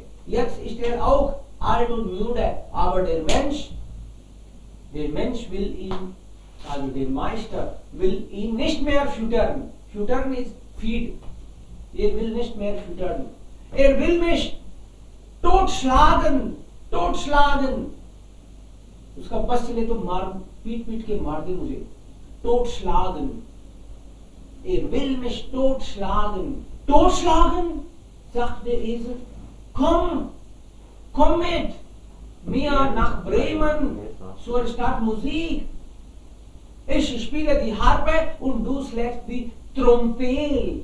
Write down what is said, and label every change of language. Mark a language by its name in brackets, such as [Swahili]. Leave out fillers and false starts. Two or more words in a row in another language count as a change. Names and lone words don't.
[German] Jetzt ist er auch alt und müde. Aber der Mensch will ihn, also der Meister, will ihn nicht mehr füttern. Füttern ist feed. Er will nicht mehr füttern. Er will mich totschlagen. Totschlagen. [Hindi] उसका बस चले तो मार पीट पीट के मार दे मुझे. [German] Totschlagen. Er will mich totschlagen. Totschlagen? sagt der Esel. Komm mit mir nach Bremen zur Stadtmusik. Ich spiele die Harfe und du schlägst die Trommel.